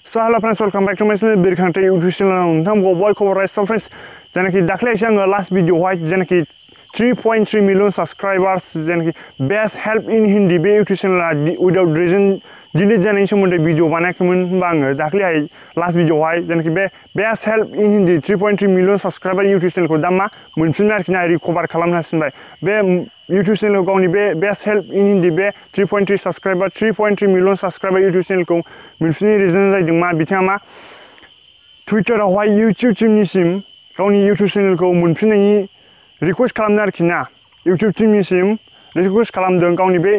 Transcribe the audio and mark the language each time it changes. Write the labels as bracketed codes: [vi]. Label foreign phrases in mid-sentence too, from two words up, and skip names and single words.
[en] So hello friends, welcome back to my channel Birkhante YouTube channel. [brx] नोंथांमोनखौ बयखौबो राइस फ्रेंड्स जेनाखि दाख्लैसो आङो [en] last video [brx] हाय जेनाखि 3.3 [en] million subscribers [brx] जेनाखि बेस्ट हेल्प इन हिंदी बे YouTube चेनेला विदाउट रीजन डिलीट जानायनि सोमोन्दै भिडिअ बानायाखैमोन होनबा आङो दाख्लैहाय [en] last video [brx] हाय जेनाखि बे बेस्ट हेल्प इन हिंदी 3.3 [en] million subscriber [brx] YouTube चेनेलखौ दा मा मोनफिनबाय आरोखि ना रिकभार खालामनो हासिनबाय बे YouTube चेनेल गावनि बे बेस्ट हेल्प इन हिंदी बे 3.3 सब्सक्राइबार 3.3 [en] million subscriber [brx] YouTube चेनेलखौ मोनफिननायनि रिजन जादों मा बिथाङा मा टुइटारावहाय YouTube टीमनिसिम गावनि YouTube चेनेलखौ मोनफिननायनि रिक्वेस्ट खालामदों आरोखि ना YouTube टीमनिसिम रिक्वेस्ट खालामदों गावनि बे